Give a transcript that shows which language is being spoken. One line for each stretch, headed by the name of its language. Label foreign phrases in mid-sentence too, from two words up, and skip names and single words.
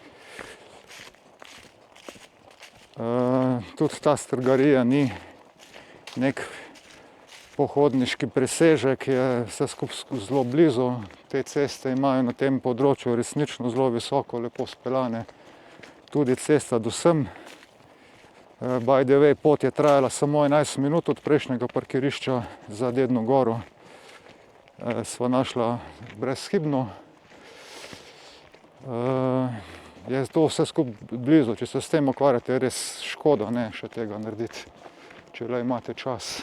Slovenian: Tudi ta Strgarija ni nek pohodniški presežek, je vse skupaj zelo blizu. Te ceste imajo na tem področju resnično zelo visoko, lepo speljane. Tudi cesta do sem.
English: By the way,
Slovenian: pot je trajala samo 11 minut od prejšnjega parkirišča za Dedno goro. Sva našla brezhibno. Je to vse skupaj blizu, če se s tem ukvarjate, je res škoda, ne, še tega narediti, če le imate čas.